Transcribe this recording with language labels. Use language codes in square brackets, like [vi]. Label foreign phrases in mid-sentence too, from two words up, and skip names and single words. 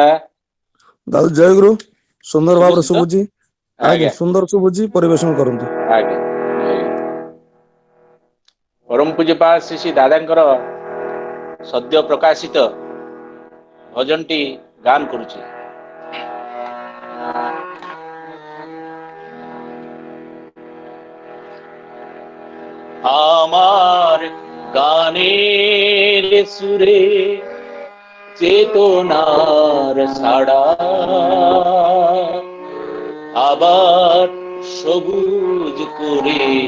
[or] ଦାଦା ଜୟଗୁରୁ। ସୁନ୍ଦର ଭାବରେ ଶୁଭୁଛି ତ? ଶୁଭୁଛି। ଆଜ୍ଞା, ସୁନ୍ଦର ଶୁଭୁଛି, ପରିବେଷଣ କରନ୍ତୁ। ଆଜ୍ଞା। ପରମ ପୂଜ୍ୟପାଦ ଶ୍ରୀ ଶ୍ରୀ ଦାଦାଙ୍କର ସଦ୍ୟ ପ୍ରକାଶିତ ଭଜନଟି ଗାନ କରୁଛି। [bn] আমার গানের সুরে চেতনার ছাড়া আবার সবুজ করে